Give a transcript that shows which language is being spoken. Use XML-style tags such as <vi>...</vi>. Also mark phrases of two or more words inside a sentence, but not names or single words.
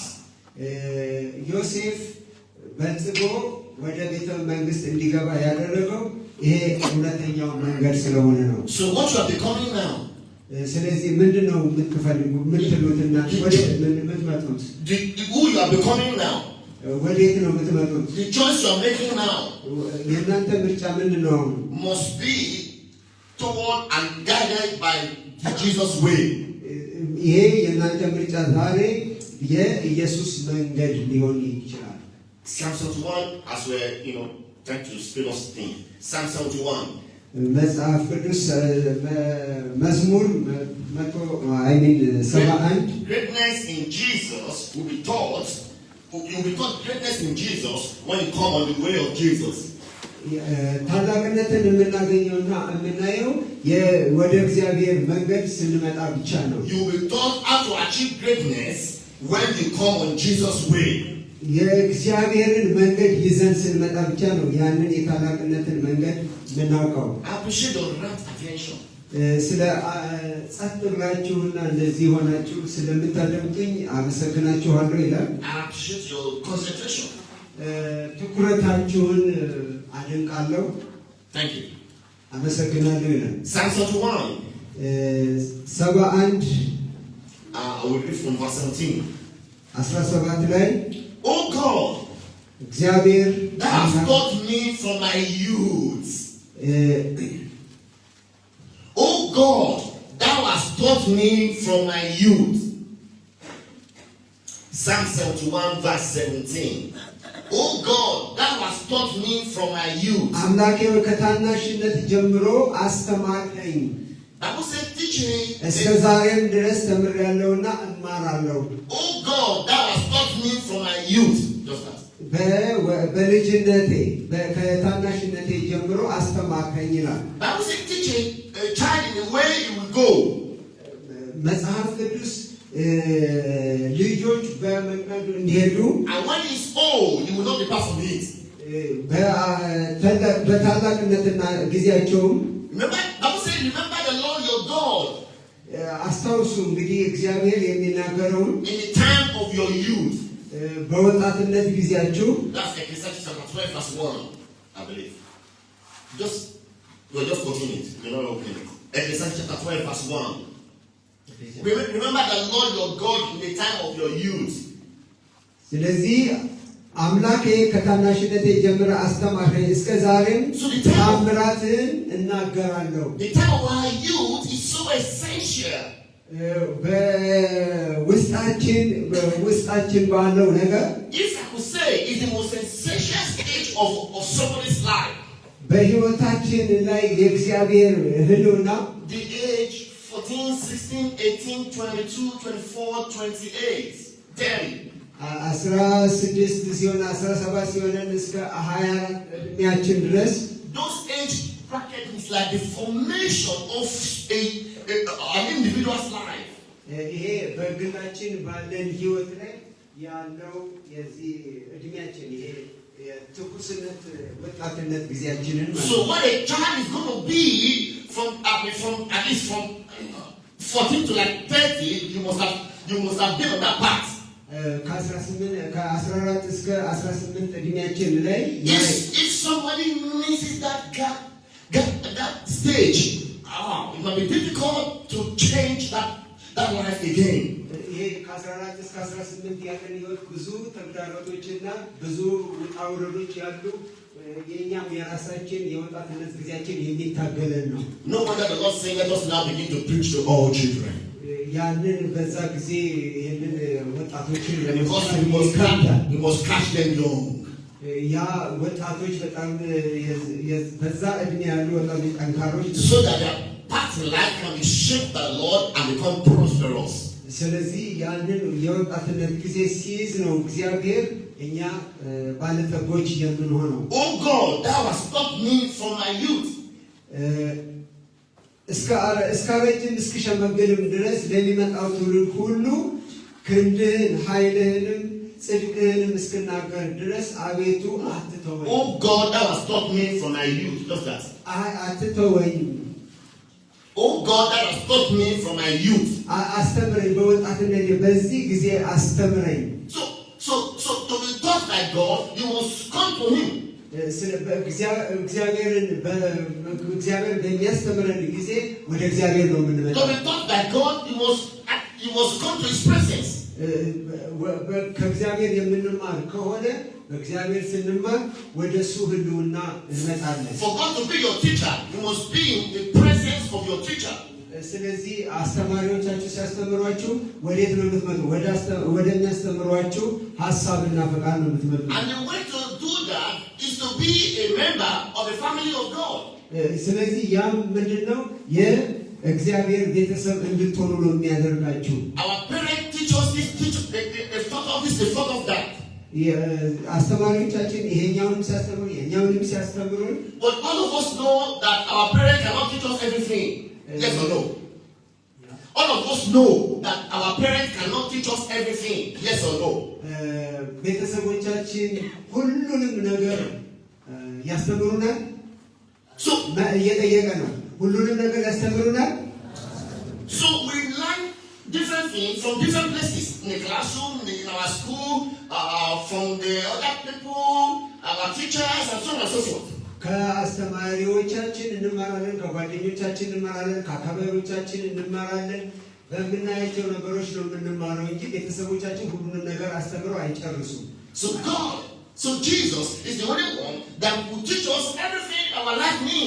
<am>ዮሴፍ በልጽጎ ወደ ቤተ መንግስት እንዲገባ ያደረገው ይሄ እውነተኛው መንገድ ስለሆነ ነው።</am> <en>So what you are becoming now?</en> <am>ስለዚህ ምንድነው የምትፈልጉ የምትሉትና ወደ የምትመጡት?</am> <en>Who you are becoming now?</en> <am>ወዴት ነው የምትመጡት?</am> <en>The choice you are making now</en> <am>የእናንተ ምርጫ ምንድነው?</am> <en>must be toward and guided by the Jesus way.</en> <am>ይሄ የእናንተ ምርጫ ዛሬ የኢየሱስ መንገድ ሊሆን ይችላል።</am> <en>Psalm 71, as we're trying to spell us thing. Psalm 71.</en> <am>መጽሐፍ ቅዱስ መዝሙር 71</am> <en>Greatness in Jesus will be taught. You will be taught greatness in Jesus when you come on the way of Jesus.</en> <am>ታላቅነትን የምናገኘውና የምናየው ወደ እግዚአብሔር መንገድ ስንመጣ ብቻ ነው።</am> <en>You will be taught how to achieve greatness when you come on Jesus way.</en> <am>የእግዚአብሔርን መንገድ ይዘን ስንመጣ ብቻ ነው ያንን የታላቅነትን መንገድ የምናውቀው።</am> <en>I appreciate your rapt attention.</en> <am>ስለ ጸጥ ብላችሁና እንደዚህ ሆናችሁ ስለምታደምጡኝ አመሰግናችኋለሁ ይላል።</am> <en>I appreciate your concentration.</en> <am>ትኩረታችሁን አደንቃለሁ።</am> <en>Thank you.</en> <am>አመሰግናለሁ ይላል።</am> <en>Psalm 71. 71 I will read from verse 17.</en> <am>17 ላይ</am> <en>Oh God,</en> <am>እግዚአብሔር</am> <en>thou hast taught me from my youth. Oh God, thou hast taught me from my youth. Psalm 71 verse 17. Oh God, thou hast taught me from my youth.</en> <am>አምላኬ ከታናሽነት ጀምሮ አስተማርከኝ።</am> <en>Bible said, teach me.</en> <am>እስከ ዛሬም ድረስ ተምሬያለሁና እማራለሁ።</am> <en>Oh God, thou hast taught me from my youth. Just that.</en> <am>በልጅነቴ ከታናሽነቴ ጀምሮ አስተማርከኝ ይላል።</am> <en>Bible said, teach a child in the way he will go.</en> <am>መጽሐፍ ቅዱስ ልጆች በመንገዱ እንዲሄዱ</am> <en>And when he is old, he will not depart from it.</en> <am>በታላቅነትና ጊዜያቸውም</am> <en>Remember the Lord your God.</en> <am>አስታውሱ እንግዲህ እግዚአብሔር የሚናገረውን</am> <en>In the time of your youth.</en> <am>በወጣትነት ጊዜያችሁ</am> <en>That's Ecclesiastes chapter 12 verse 1, I believe. We'll just continue it. We're not opening it. Ecclesiastes chapter 12 verse 1. Remember the Lord your God in the time of your youth.</en> <am>ስለዚህ አምላኬ ከታናሽነቴ ጀምሮ አስተማርከኝ እስከ ዛሬም ታምራትን እናገራለሁ።</am> <en>The time of our youth is so essential.</en> <am>ውስጣችን ባለው ነገር</am> <en>If I could say it's the most essential stage of somebody's life.</en> <am>በሕይወታችን ላይ የእግዚአብሔር ህልውና</am> <en>The age 14, 16, 18, 22, 24, 28, 30.</en> <am>16 ሲሆን 17 ሲሆን እስከ 24 እድሜያችን ድረስ</am> <en>Those age brackets is like the formation of an individual's life.</en> <am>ይሄ በግላችን ባለን ህይወት ላይ ያለው የዚህ እድሜያችን ይሄ የትኩስነት ወጣትነት ጊዜያችንን ማለት</am> <en>So what a child is going to be from at least from 14 to like 30, you must have been on that path.</en> <am>ከ14 እስከ 18 እድሜያችን ላይ</am> <en>If somebody misses that stage, it might be difficult to change that life again.</en> <am>ይሄ ከ14 እስከ 18 ያለን ህይወት ብዙ ተግዳሮቶችና ብዙ ውጣ ውረዶች ያሉ የኛም የራሳችን የወጣትነት ጊዜያችን የሚታገለን ነው።</am> <en>No wonder the Lord saying, let us now begin to preach to all children.</en> <am>ያንን በዛ ጊዜ ይሄንን ወጣቶችን</am> <en>we must catch them young.</en> <am>ያ ወጣቶች በጣም በዛ እድሜ ያሉ ወጣቶች ጠንካሮች</am> <en>so that their path in life can be shaped by the Lord and become prosperous.</en> <am>ስለዚህ ያንን የወጣትነት ጊዜ ሲይዝ ነው እግዚአብሔር እኛ ባለጠጎች የምንሆነው።</am> <en>Oh God, thou hast taught me from my youth.</en> <am>እስካረጅም እስክሸመገልም ድረስ ለሚመጣው ትውልድ ሁሉ ክንድህን ኃይልህንም ጽድቅህንም እስክናገር ድረስ አቤቱ አትተወኝ።</am> <en>Oh God, thou hast taught me from my youth. Just that.</en> <am>አትተወኝ።</am> <en>Oh God, thou hast taught me from my youth.</en> <am>አስተምረኝ በወጣትነቴ በዚህ ጊዜ አስተምረኝ።</am> <en>So to be taught by God, you must come to Him.</en> <am>እግዚአብሔር በሚያስተምረን ጊዜ ወደ እግዚአብሔር ነው የምንመጣው።</am> <en>To be taught by God, you must come to His presence.</en> <am>ከእግዚአብሔር የምንማር ከሆነ በእግዚአብሔር ስንማር ወደ እሱ ህልውና እንመጣለን።</am> <en>For God to be your teacher, you must be in the presence of your teacher.</en> <am>ስለዚህ አስተማሪዎቻችሁ ሲያስተምሯችሁ ወዴት ነው የምትመጡ? ወደሚያስተምሯችሁ ሐሳብና ፈቃድ ነው የምትመጡ።</am> <en>And the way to do that is to be a member of the family of God.</en> <am>ስለዚህ ያም ምንድነው የእግዚአብሔር ቤተሰብ እንድትሆኑ ነው የሚያደርጋችሁ።</am> <en>Our parents teach us this, they thought of this, they thought of that.</en> <am>አስተማሪዎቻችን ይሄኛውንም ሲያስተምሩ የኛውንም ሲያስተምሩ</am> <en>But all of us know that our parents cannot teach us everything. Yes or no? All of us know that our parents cannot teach us everything. Yes or no?</en> <am>ቤተሰቦቻችን ሁሉንም ነገር ያስተምሩናል። So እየጠየቀ ነው። ሁሉንም ነገር ያስተምሩናል።</am> <en>So we learn different things from different places. In the classroom, in our school, from the other people, our teachers, and so on and so forth.</en> <am>ከአስተማሪዎቻችን እንማራለን፣ ከጓደኞቻችን እንማራለን፣ ከአካባቢዎቻችን እንማራለን። በምናያቸው ነገሮች ነው የምንማረው እንጂ ቤተሰቦቻችን ሁሉንም ነገር አስተምረው አይጨርሱም።</am> <en>So Jesus is the only one that will teach us everything our life needs.</en>